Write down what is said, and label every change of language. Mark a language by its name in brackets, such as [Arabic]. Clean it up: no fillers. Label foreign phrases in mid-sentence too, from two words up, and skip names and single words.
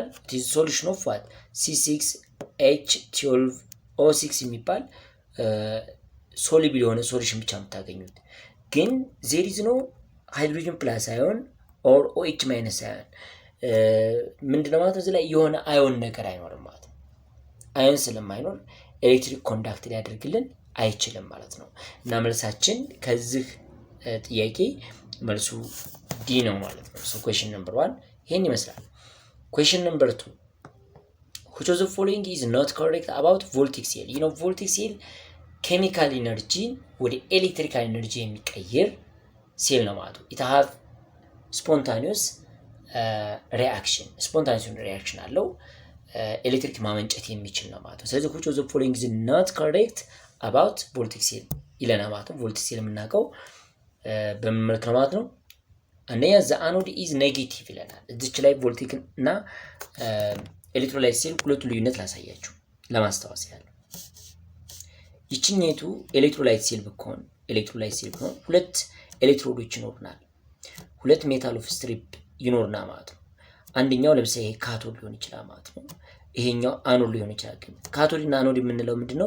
[English] solution of what [Amharic] C6H12O6 የሚባል ሶሉብል የሆነ ሶሉሽን ብቻ የምታገኙት። ግን [English] there is no hydrogen plus ion or OH minus ion [Amharic] ምንድነው ማለት ነው? እዚህ ላይ የሆነ አዮን ነገር አይኖርም ማለት ነው። አዮን ስለማይኖር ኤሌክትሪክ ኮንዳክት ሊያደርግልን አይችልም ማለት ነው። እና መልሳችን ከዚህ ጥያቄ መልሱ ዲ ነው ማለት ነው። [English] so question number 1 [Amharic] ይሄን ይመስላል። [English] question number 2 which of the following is not correct about voltaic cell? voltaic cell chemical energy [Amharic] ወደ [English] electrical energy [Amharic] የሚቀይር ሴል ነው ማለት ነው። [English] it have spontaneous reaction [Amharic] አለው። ኤሌክትሪክ ማመንጨት የሚችል ነው ማለት ነው። ስለዚህ [English] which of the following is not correct about voltaic cell [Amharic] ይለናል ማለት ነው። [English] voltaic cell [Amharic] የምናውቀው በምን መልክ ነው ማለት ነው? አንደኛ [English] the anode is negative [Amharic] ይለናል። እዚች ላይ ቮልቴክ እና ኤሌክትሮላይት ሴል ሁለቱ ልዩነት ላሳያችሁ ለማስታወስ ያለው። ይችኛይቱ ኤሌክትሮላይት ሴል ብትሆን ሁለት ኤሌክትሮዶች ይኖሩናል። ሁለት [English] metal of strip [Amharic] ይኖርና ማለት ነው። አንደኛው ለምሳሌ ይሄ ካቶድ ሊሆን ይችላል ማለት ነው። ይሄኛው አኖድ ሊሆን ይችላል። ግን ካቶድ እና አኖድ የምንለው ምንድነው?